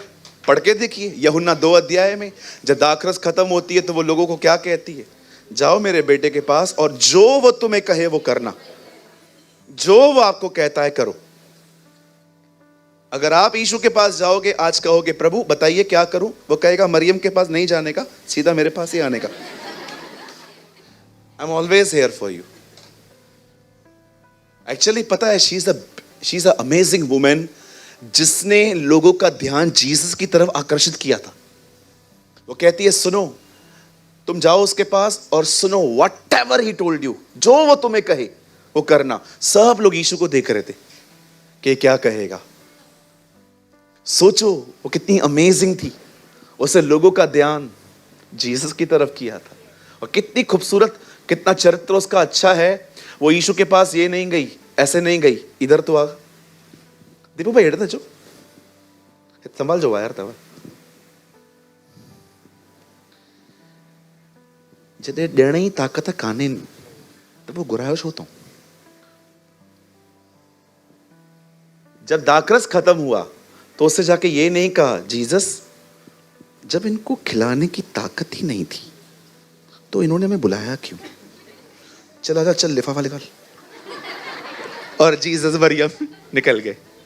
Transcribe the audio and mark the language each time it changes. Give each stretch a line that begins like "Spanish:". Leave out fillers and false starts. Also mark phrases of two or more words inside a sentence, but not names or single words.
Hindi: पढ़ के देखिए, यूहन्ना 2 अध्याय में जब दाखरस खत्म होती है तो वो लोगों को क्या कहती है? जाओ मेरे बेटे के पास और जो वो तुम्हें कहे वो करना, जो वो आपको कहता है करो। अगर आप यीशु के पास जाओगे, आज कहोगे प्रभु बताइए क्या करूं, वो कहेगा मरियम के पास नहीं जाने का, सीधा मेरे पास ही आने का।
English: I am always here for you.
Hindi: एक्चुअली पता है,
English: she is a amazing woman
Hindi: जिसने लोगों का ध्यान जीसस की तरफ आकर्षित किया था। वो कहती है सुनो, तुम जाओ उसके पास और सुनो,
English: whatever he told you,
Hindi: जो वो तुम्हें कहे वो करना। सब लोग यीशु को देख रहे थे कि क्या कहेगा। सोचो वो कितनी अमेजिंग थी, उसे लोगों का ध्यान जीसस की तरफ किया था। और कितनी खूबसूरत, कितना चरित्र उसका अच्छा है। वो यीशु के पास ये नहीं गई, ऐसे नहीं गई, इधर तो आ
Sindhi: दीपू भाई हेड जो संभाल जो यार तब जदे ॾियण जी ताक़त कान्हे त पोइ घुरायो छो तूं?
Hindi: जब दाखरस खत्म हुआ तो उससे जाके ये नहीं कहा जीसस जब इनको खिलाने की ताकत ही नहीं थी तो इन्होंने हमें बुलाया क्यों? चल आजा, चल लिफाफा निकाल। और जीसस मरियम निकल गए।